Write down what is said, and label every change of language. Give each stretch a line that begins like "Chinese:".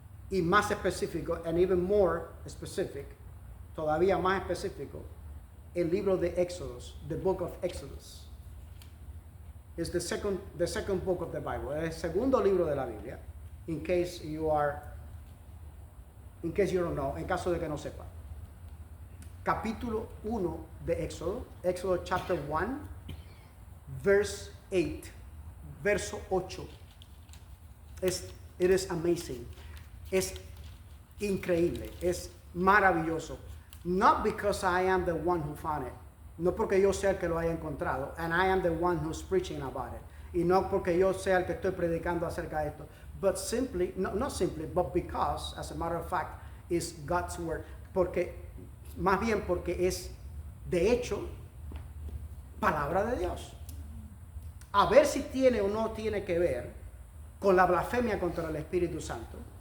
Spanish: Y más específico,
English: and even more specific,
Spanish: todavía más específico, el libro de Exodus,
English: the book of Exodus. Is the second book of the Bible.
Spanish: Es el segundo libro de la Biblia,
English: in case you don't know,
Spanish: en caso de que no sepa. Capítulo 1 de Éxodo,
English: Exodus chapter 1, verse 8,
Spanish: verso 8.
English: It is amazing.
Spanish: Es increíble, es maravilloso.
English: Not because I am the one who found it.
Spanish: No porque yo sea el que lo haya encontrado.
English: And I am the one who's preaching about it.
Spanish: Y no porque yo sea el que estoy predicando acerca de esto.
English: But simply, not simply, but because, as a matter of fact, is God's word.
Spanish: Más bien porque es, de hecho, palabra de Dios. A ver si tiene o no tiene que ver con la blasfemia contra el Espíritu Santo.